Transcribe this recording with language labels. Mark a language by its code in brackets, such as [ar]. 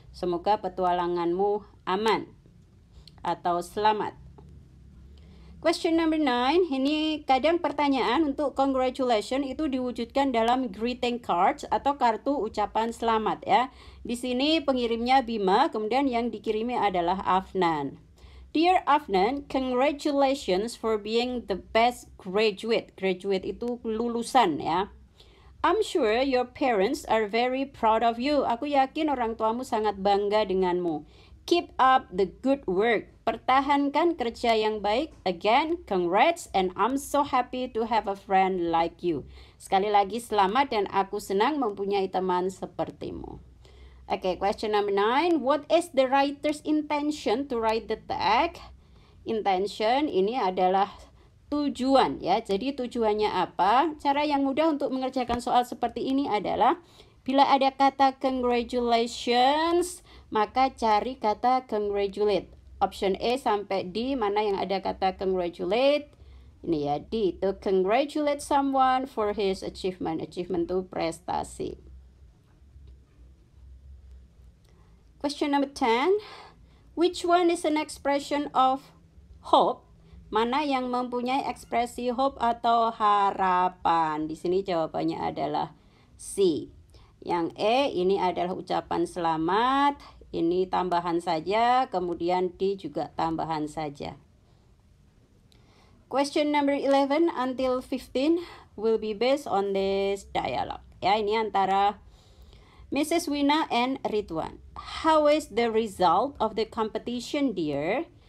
[id] Semoga petualanganmu aman atau selamat. [en] Question number 9. [id] Ini kadang pertanyaan untuk congratulations itu diwujudkan dalam greeting cards atau kartu ucapan selamat ya. Di sini pengirimnya Bima, kemudian yang dikirimi adalah Afnan. [en] Dear Afnan, congratulations for being the best graduate. Graduate [id] itu lulusan ya. [en] I'm sure your parents are very proud of you. [id] Aku yakin orang tuamu sangat bangga denganmu. [en] Keep up the good work. [id] Pertahankan kerja yang baik. [en] Again, congrats and I'm so happy to have a friend like you. [id] Sekali lagi selamat dan aku senang mempunyai teman sepertimu. [en] Okay, question number 9. What is the writer's intention to write the text? [id] Intention ini adalah tujuan ya. Jadi tujuannya apa? Cara yang mudah untuk mengerjakan soal seperti ini adalah bila ada kata congratulations, maka cari kata congratulate. Option A sampai D, mana yang ada kata congratulate? Ini ya, D. [en] To congratulate someone for his achievement. Achievement [id] itu prestasi. [en] Question number 10. Which one is an expression of hope? [id] Mana yang mempunyai ekspresi hope atau harapan? Di sini jawabannya adalah C. Yang E ini adalah ucapan selamat. Ini tambahan saja, kemudian D juga tambahan saja. [en] Question number 11 until 15 will be based on this dialogue. [id] Ya, ini antara Mrs. Wina and Ridwan. [en] How is the result of the competition, dear?